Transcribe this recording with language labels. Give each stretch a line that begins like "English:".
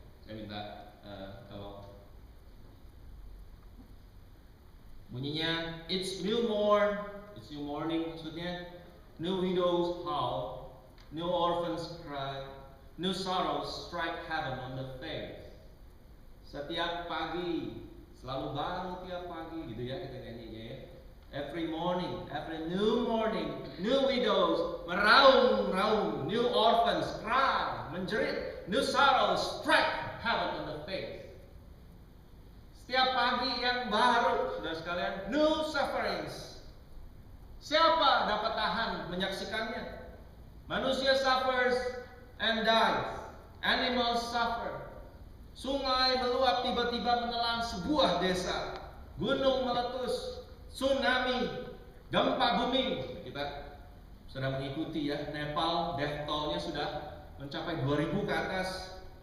Indonesian: Saya minta tolong. Bunyinya,
English: it's new morning
Indonesian: maksudnya,
English: new widows howl, new orphans cry, new sorrows strike heaven on the face.
Indonesian: Setiap pagi, selalu baru tiap pagi gitu ya kita nyanyinya ya.
English: Every morning, every new morning, new widows
Indonesian: meraung-raung,
English: new orphans cry,
Indonesian: menjerit,
English: new sorrows strike heaven on the face.
Indonesian: Setiap pagi yang baru, saudara sekalian,
English: new sufferings.
Indonesian: Siapa dapat tahan menyaksikannya? Manusia
English: suffers and dies. Animals suffer.
Indonesian: Sungai meluap tiba-tiba menelan sebuah desa. Gunung meletus. Tsunami. Gempa bumi. Kita sedang mengikuti ya. Nepal
English: death toll-
Indonesian: nya sudah mencapai 2.000 ke atas.